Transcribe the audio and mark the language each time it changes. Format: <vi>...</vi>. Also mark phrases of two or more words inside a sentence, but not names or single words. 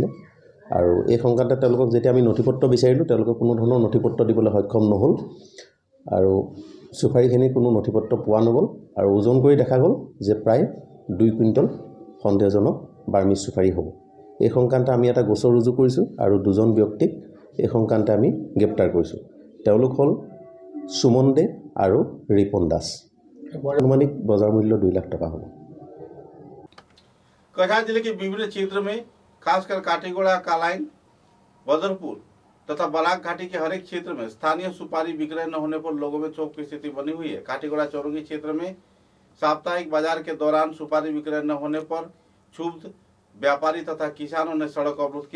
<as>আৰু এই সংক্ৰান্তত তেওঁলোকক যেতিয়া আমি নথিপত্ৰ বিচাৰিলোঁ তেওঁলোকে কোনো ধৰণৰ নথিপত্ৰ দিবলৈ সক্ষম নহ'ল আৰু চুপাৰীখিনিৰ কোনো নথিপত্ৰ পোৱা নগ'ল আৰু ওজন কৰি দেখা গ'ল যে প্ৰায় 2 কুইণ্টল সন্দেহজনক বাৰ্মিজ চুপাৰী হ'ব। এই সংক্ৰান্তে আমি এটা গোচৰ ৰুজু কৰিছোঁ আৰু 2জন ব্যক্তিক এই সংক্ৰান্তে আমি গ্ৰেপ্তাৰ কৰিছোঁ। তেওঁলোক হ'ল সুমন দে আৰু ৰিপন দাস। আনুমানিক বজাৰ মূল্য 2 লাখ টকা হ'ব।</as> <hi>कछार जिले के विभिन्न क्षेत्र में खासकर काटीगोड़ा, कालाइन, बदरपुर तथा बलाक घाटी के हर एक क्षेत्र में स्थानीय सुपारी विक्रय न होने पर लोगों में क्षोभ की स्थिति बनी हुई है। काटीगोड़ा चौरंगी क्षेत्र में साप्ताहिक बाजार के दौरान सुपारी विक्रय न होने पर क्षुब्ध व्यापारी तथा किसानों ने सड़क अवरोध किया।</hi>